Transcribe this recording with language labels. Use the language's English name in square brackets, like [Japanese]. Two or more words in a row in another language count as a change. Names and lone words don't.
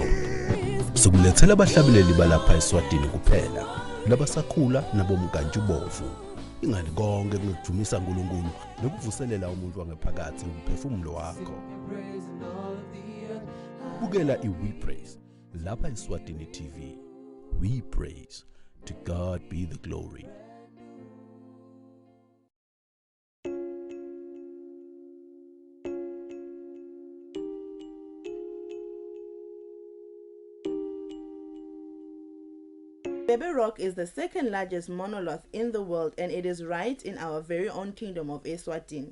[Swati] sikulethela abahlabeleli balapha eSwatini kuphela labasakhula nabomkantshubovu ingani konke kungijumisa uNkulunkulu nokuvuselela umuntu wangephakathi umphefumulo wakho. Bukela iWe Praise lapha eSwatini TV. [English] We praise, to God be the glory. Baby Rock is the second largest monolith in the world, and it is right in our very own kingdom of Eswatini.